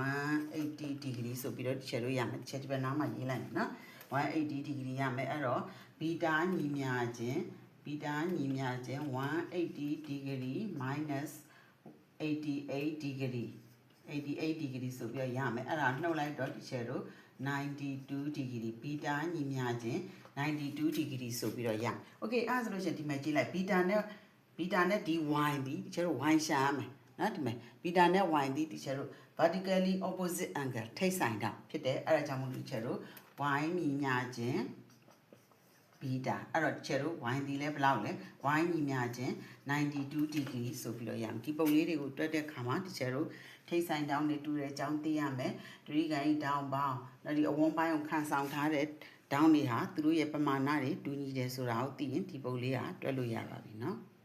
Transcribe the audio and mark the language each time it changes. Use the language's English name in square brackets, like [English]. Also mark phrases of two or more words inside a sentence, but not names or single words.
[English] 180 degree [Burmese] ဆိုပြီးတော့တစ်ချက်လို့ရမယ်တစ်ချက်ဒီဘက်နားမှာရေးလိုက်မယ်နော် [English] 180 degree [Burmese] ရမယ်အဲ့တော့ beta ညီမျှခြင်း [English] 180 degree minus 88 degree 88 degree [Burmese] ဆိုပြီးတော့ရမယ်အဲ့ဒါနှု တ်လိုက်တော့တစ်ချက်တို့ [English] 92 degree [Burmese] beta ညီမျှခြင်း [English] 92 degree [Burmese] ဆိုပြီးတော့ရโอเคအဲ့ဒါဆိုလို့ရှိရင်ဒီမှာကြည့်လိုက် beta နဲ့ဒီ y ဒီကျတော့ y ရှာရမယ်နော်ဒီမဲ့ ဘီတာနဲ့ y ဒီတီချာတို့ [English] vertically opposite angle [Burmese] ထိတ်ဆိုင်တာဖြစ်တယ်အဲ့ဒါကြောင့်မို့လို့တီချာတို့ y ညီမျှခြင်းဘီတာအဲ့တော့တီချာတို့ y ဒီလဲဘယ်လောက်လဲ y ညီမျှခြင်း [English] 92 degree [Burmese] ဆိုပြီးတော့ရအောင်ဒီပုံလေးတွေကိုတွက်တဲ့ခါမှာတီချာတို့ထိတ်ဆိုင်တောင်းနေတူတဲ့အကြောင်းသိရမယ်ဒရီကန်ဤတောင်းပေါင်းနောက်ဒီအဝန်းပိုင်းကိုခန်းဆောင်ထားတဲ့တောင်းတွေဟာသူတို့ရဲ့ပမာဏတွေတူညီတယ်ဆိုတာကိုသိရင်ဒီပုံလေးကတွက်လို့ရပါပြီနော်